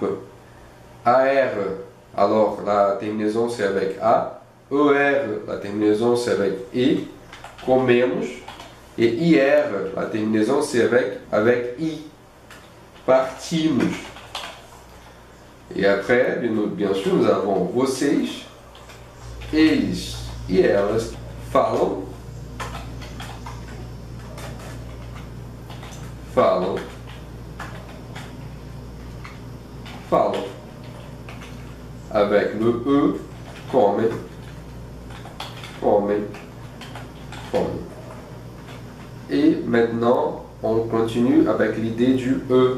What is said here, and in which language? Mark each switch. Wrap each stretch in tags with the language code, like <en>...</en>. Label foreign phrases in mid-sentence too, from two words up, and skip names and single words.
<fr>AR, alors la terminaison c'est avec A. ER, la terminaison c'est avec E.</fr> <pt>Comemos.</pt> <fr>Et IR, la terminaison c'est avec I. Partimos. Et après, bien sûr, nous avons</fr> <pt>vocês, eles e elas falam,</pt> <fr>avec le E, comem. Et maintenant, on continue avec l'idée du E.</fr>